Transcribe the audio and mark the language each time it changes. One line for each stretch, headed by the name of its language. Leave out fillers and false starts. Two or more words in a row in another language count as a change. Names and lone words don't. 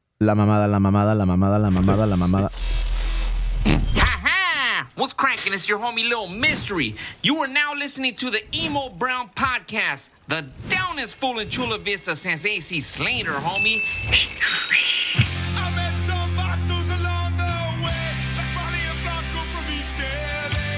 Spanish: La mamada, la mamada, la mamada, la mamada, la mamada. Ha-ha!
English: What's cracking? It's your homie Lil Mystery. You are now listening to the Emo Brown Podcast. The downest fool in Chula Vista since AC Slater, homie. I met some vatos along the way, like Molly and Blanco from East LA.